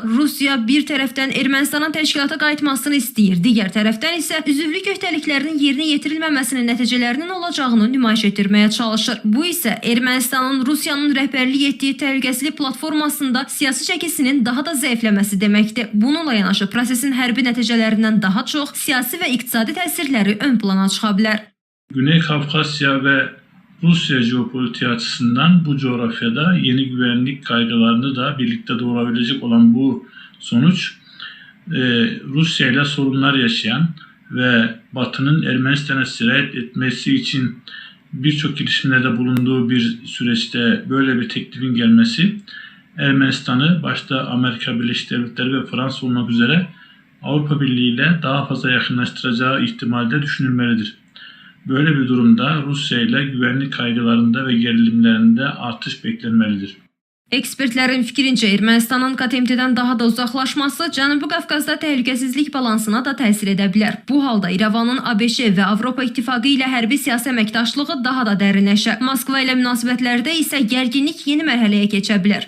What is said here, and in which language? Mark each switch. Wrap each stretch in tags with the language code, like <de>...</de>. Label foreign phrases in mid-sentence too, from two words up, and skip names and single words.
<az>Rusiya bir tərəfdən Ermənistanın təşkilata qayıtmasını istəyir, digər tərəfdən isə üzvlük öhdəliklərinin yerinə yetirilməməsinin nəticələrinin olacağını nümayiş etdirməyə çalışır. Bu isə Ermənistanın Rusiyanın rəhbərlik etdiyi təhlükəsizlik platformasında siyasi çəkisinin daha da zəifləməsi deməkdir. Bununla yanaşı prosesin hərbi nəticələrindən daha çox siyasi və iqtisadi təsirləri ön plana çıxa bilər.</az> <tr>Güney Kafkasya ve Rusya jeopolitiği açısından bu coğrafyada yeni güvenlik kaygılarını da birlikte doğurabilecek olan bu sonuç Rusya ile sorunlar yaşayan ve Batı'nın Ermenistan'a sirayet etmesi için birçok girişimlerde bulunduğu bir süreçte böyle bir teklifin gelmesi Ermenistan'ı başta Amerika Birleşik Devletleri ve Fransa olmak üzere Avrupa Birliği ile daha fazla yakınlaştıracağı ihtimalde düşünülmelidir. Böyle bir durumda Rusya ile güvenlik kaygılarında ve gerilimlerinde artış beklenmelidir.</tr> <az>Ekspertlərin fikrincə Ermənistanın KTMT-dən daha da uzaqlaşması Cənubi Qafqazda təhlükəsizlik balansına da təsir edə bilər. Bu halda İrəvanın ABŞ və Avropa İttifaqı ilə hərbi siyasi əməkdaşlığı daha da dərinləşər. Moskva ilə münasibətlərdə isə gərginlik yeni mərhələyə keçə bilər.</az>